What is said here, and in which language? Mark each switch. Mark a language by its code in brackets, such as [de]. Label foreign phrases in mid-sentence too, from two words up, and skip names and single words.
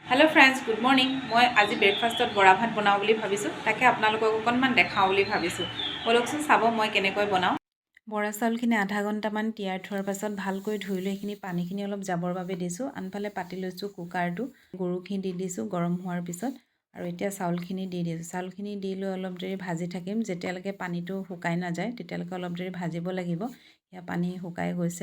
[en] hello friends good morning [as] মই আজি ব্ৰেকফাষ্টত বৰা ভাত বনাওঁ বুলি ভাবিছো তাকে আপোনালোকক অকনমান দেখাও বুলি ভাবিছো বলকচোন চাব মই কেনেকৈ বনাও বৰা চাউলখিনি আধা ঘণ্টামান তিয়াই থোৱাৰ পাছত ভালকৈ ধুই লৈ এইখিনি পানীখিনি অলপ যাবৰ বাবে দিছো আনফালে পাতি লৈছো কুকাৰটো গৰুখিনি দি দিছো গৰম হোৱাৰ পিছত আৰু এতিয়া চাউলখিনি দি দিছো চাউলখিনি দি লৈ অলপ দেৰি ভাজি থাকিম যেতিয়ালৈকে পানীটো শুকাই নাযায় তেতিয়ালৈকে অলপ দেৰি ভাজিব লাগিব ইয়া পানী শুকাই গৈছে